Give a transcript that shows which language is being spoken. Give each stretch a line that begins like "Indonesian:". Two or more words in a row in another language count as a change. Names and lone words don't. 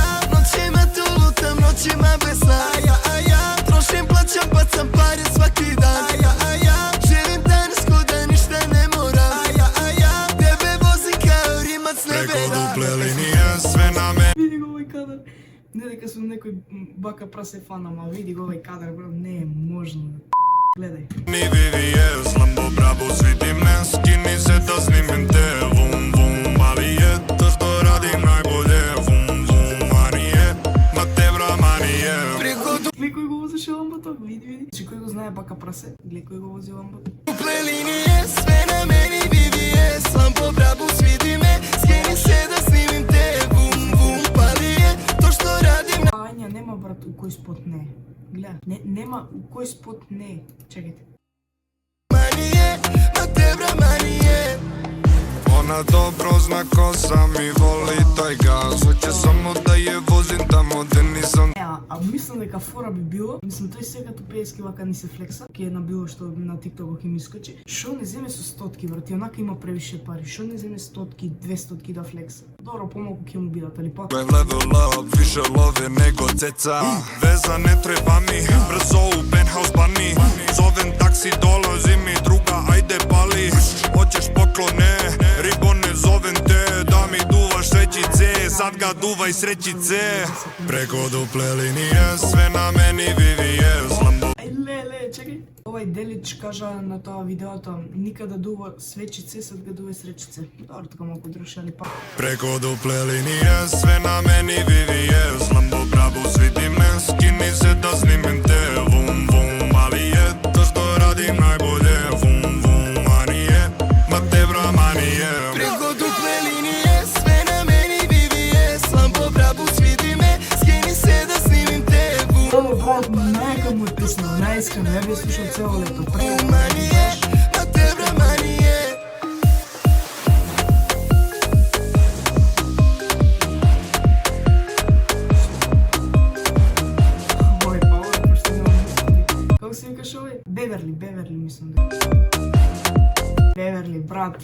Serbian: Ja noćima tu lutam, noćima bez sna. Trošim, plaćam, bacam pare svaki dan. Živim danas ko da ništa ne moram. Tebe vozim kao Rimac Preko nebeda. duple linije, sve na meni. Vidi ga ovaj kadar.
Macedonian: Ne дека сум некој Бака Прасе фан, ама види го овој кадар, бро, не е можно. Гледај.
Serbian: Ni VVS, Lambo brabo, svidi me, skini se da snimim te. Vum vum, ali je to što radim najbolje. Vum vum, manije, ma te bra manije. Preko
Macedonian: Гледај кој го возеше ламбото, види. Че кој го знае Бака Прасе, гледај кој го вози ламбото.
Serbian: duple linije, sve na meni VVS. Lambo brabo, svidi me, skini se da snimim te. Vum vum, pali je to što radim.
Macedonian: Ања, нема брат, у кој спот не. Гледа, нема у кој спот не. Чекајте.
Serbian: Manije, ma te bra manije. Ona dobro zna ko sam i voli taj gaz. Hoće samo da je vozim tamo gde nisam.
Macedonian: А мислам дека фора би било, мислам тој сега ту 50 кила кога ни се флекса, ке е на било што на TikTok ќе ми искочи. Шо не земе со 100 брат, онака има превише пари. Шо не земе 100, 200 да флекса. Добро, помалку ќе му бидат, али пак.
English: Level up,
Serbian: više love nego ceca. Veza ne treba mi, brzo u penthouse bani. Zovem taksi, dolazi mi druga, ajde pali. Hoćeš poklone, ribone zovem te. Da mi duvaš srećice, sad ga duvaj srećice. Preko duple linije, sve na meni VVS. Lambo
Macedonian: Леле, чекај. Овај делич кажа на тоа видеото,
Serbian: никада дува свечице, сад ga дува сречице.
Macedonian: Добро, така малку држи, али пак.
Serbian: Preko duple linije, sve na meni VVS. Lambo brabo, svidi me, skini se da snimim te. Vum vum, ali je to što radim najbolje. Vum vum, manije, ma te bra manije. Preko duple linije, sve na meni VVS. Lambo brabo, svidi me, skini se da snimim te. Ovo,
Macedonian: брат, најка му е песна, најискрено, ја би ја слушал цело лето.
Serbian: Vum manije, ma te bra manije.
Macedonian: Ой, па ова пошто нема мислам. Како се викаш овој? Беверли, мислам дека. Беверли, брат.